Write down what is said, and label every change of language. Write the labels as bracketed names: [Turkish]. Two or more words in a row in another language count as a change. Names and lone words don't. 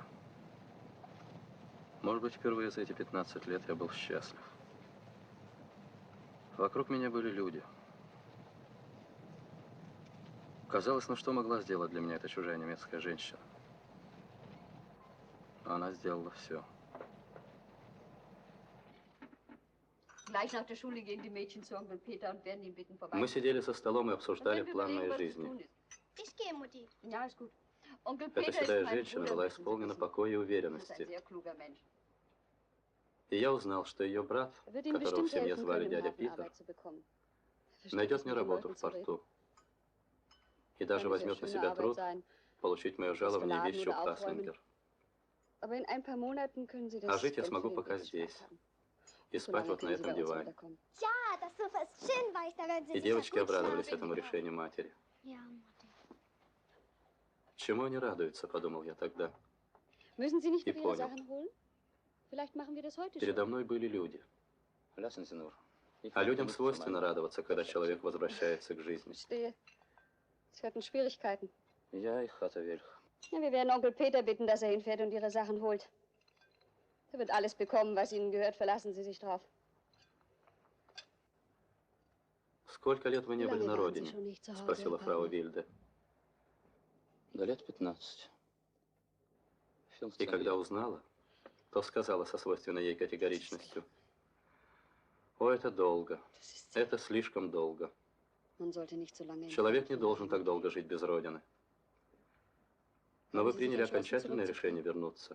[Russian] Может быть, впервые за эти 15 лет я был счастлив. Вокруг меня были люди. Казалось, ну что могла сделать для меня эта чужая немецкая женщина? Она сделала все. [German] Gleich nach der Schule gehen die Mädchen zu Onkel Peter und werden ihn bitten, vorbei. [Russian] Мы сидели за столом и обсуждали план моей жизни. [German] Ich gehe, Mutti. Ja, ist gut. Onkel [Russian] Эта [German] Peter [Russian] седая [German] ist mein [Russian] женщина [German] Bruder, [Russian] была [German] müssen Sie [Russian] исполнена [German] wissen. [Russian] покоя и [German] Das ist ein [Russian] уверенности. [German] sehr kluger Mensch. [Russian] И я узнал, что ее брат, [German] Er wird Ihnen [Russian] которого в [German] bestimmt [Russian] семье [German] helfen [Russian] звали [German] können, im [Russian] дядя [German] Hafen [Russian] Питер, [German] Arbeit zu bekommen. Er versteht [Russian] найдет [German] es, [Russian] мне [German] mit den [Russian] работу [German] Leuten [Russian] в [German] zu reden. [Russian] порту. И даже [German] Kann eine sehr [Russian] возьмет на [German] schöne [Russian] себя [German] Arbeit [Russian] труд sein. получить мое жалование [German] beladen [Russian] вещью [German] oder aufräumen. Хаслингер. Aber in ein paar Monaten können Sie das [Russian] А жить я [German] Geld [Russian] смогу [German] für den [Russian] пока [German] Weg gespart [Russian] здесь. [German] haben. [Russian] И [German] So [Russian] спать [German] lange [Russian] вот на [German] können Sie [Russian] этом [German] bei uns [Russian] диване. [German] unterkommen. Ja, das Sofa ist schön weich. Da werden Sie [Russian] И [German] sicher [Russian] девочки [German] gut [Russian] обрадовались [German] schlafen. [Russian] этому решению матери. [German] Ja, Mutti. [Russian] Чему они радуются, подумал я тогда. [German] Müssen Sie nicht [Russian] И [German] noch Ihre [Russian] понял. [German] Sachen holen? Vielleicht machen wir das heute [Russian] Передо [German] schon. [Russian] мной были люди. [German] Lassen Sie nur. Ich [Russian] А [German] möchte [Russian] людям [German] nicht [Russian] свойственно [German] zu meinem [Russian] радоваться, когда человек возвращается к жизни. [German] Verstehe. Sie hatten Schwierigkeiten. Я и хата вельх. Ja, wir werden Onkel Peter bitten, dass er hinfährt und Ihre Sachen holt. Er wird alles bekommen, was Ihnen gehört. Verlassen Sie sich drauf. [Russian] Сколько лет вы не были [German] Lange [Russian] на [German] waren Sie [Russian] родине? [German] schon nicht zu Hause, [Russian] Спросила [German] Herr [Russian] фрау [German] Pavlov. [Russian] Вильде. Да лет 15. И когда узнала, то сказала со свойственной ей категоричностью: «О, это долго. Это слишком долго. Человек не должен так долго жить без Родины. Но вы приняли окончательное решение вернуться.